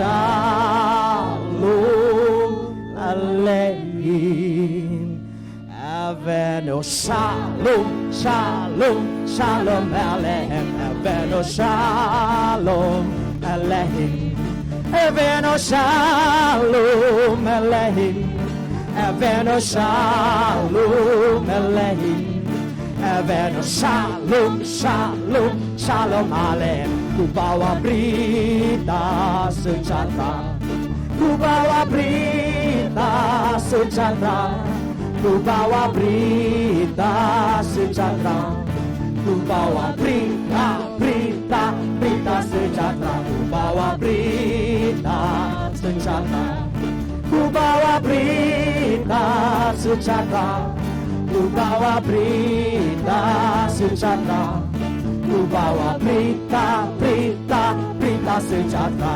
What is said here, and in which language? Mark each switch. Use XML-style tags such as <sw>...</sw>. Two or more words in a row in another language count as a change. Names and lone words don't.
<he>שלום אלוהים, אבינו שלום, שלום, שלום אלוהים, אבינו שלום אלוהים, אבינו שלום אלוהים, אבינו שלום אלוהים, אבינו שלום, שלום, שלום אלוהים.</he> <id>Ku bawa berita sejahtera, ku bawa berita sejahtera, ku bawa berita sejahtera, ku bawa berita sejahtera, ku bawa berita sejahtera, ku bawa berita sejahtera, ku bawa berita sejahtera, ku bawa berita sejahtera.</id>